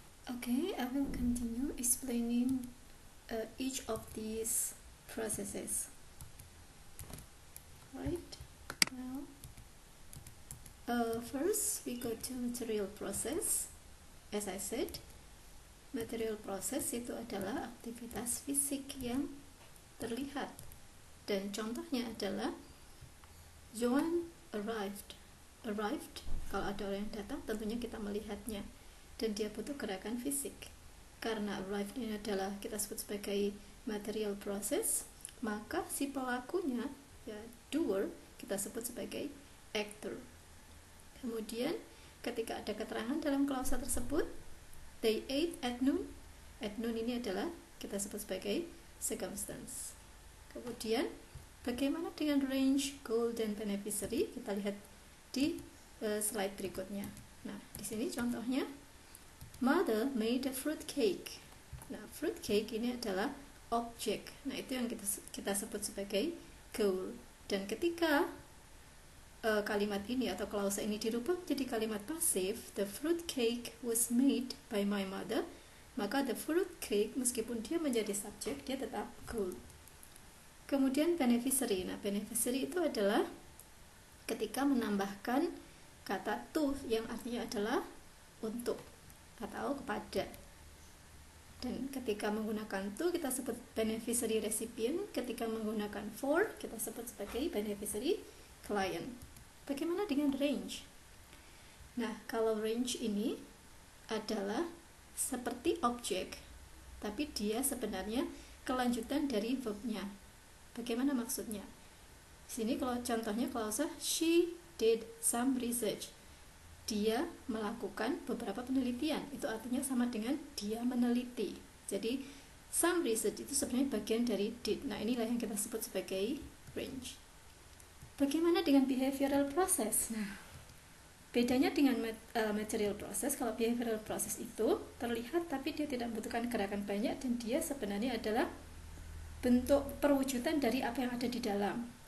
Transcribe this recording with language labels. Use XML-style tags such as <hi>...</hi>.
<en>Okay, I will continue explaining each of these processes. Right now, first we go to material process. As I said,</en> <id>material process itu adalah aktivitas fisik yang terlihat, dan contohnya adalah</id> <en>Joan arrived.</en> <id>Kalau ada orang yang datang, tentunya kita melihatnya, dan dia butuh gerakan fisik. Karena arrived ini adalah kita sebut sebagai material process, maka si pelakunya, ya doer, kita sebut sebagai actor. Kemudian ketika ada keterangan dalam klausa tersebut,</id> <en>they ate at noon.</en> <id>At noon ini adalah kita sebut sebagai circumstance. Kemudian bagaimana dengan range, goal, dan beneficiary? Kita lihat di slide berikutnya. Nah, di sini contohnya,</id> <en>Mother made a fruit cake.</en> <id>Nah, fruit cake ini adalah objek. Nah, itu yang kita sebut sebagai goal. Dan ketika kalimat ini atau klausa ini dirubah menjadi kalimat pasif,</id> <en>the fruit cake was made by my mother,</en> <id>maka the fruit cake meskipun dia menjadi subjek, dia tetap goal. Kemudian beneficiary. Nah, beneficiary itu adalah ketika menambahkan kata to yang artinya adalah untuk atau kepada. Dan ketika menggunakan to kita sebut beneficiary recipient, ketika menggunakan for kita sebut sebagai beneficiary client. Bagaimana dengan range? Nah, kalau range ini adalah seperti objek, tapi dia sebenarnya kelanjutan dari verbnya. Bagaimana maksudnya? Sini kalau contohnya klausa</id> <en>she did some research.</en> <id>Dia melakukan beberapa penelitian. Itu artinya sama dengan dia meneliti. Jadi some research itu sebenarnya bagian dari did. Nah, inilah yang kita sebut sebagai range. Bagaimana dengan behavioral process? Nah, bedanya dengan material process, kalau behavioral process itu terlihat tapi dia tidak membutuhkan gerakan banyak, dan dia sebenarnya adalah bentuk perwujudan dari apa yang ada di dalam.</id>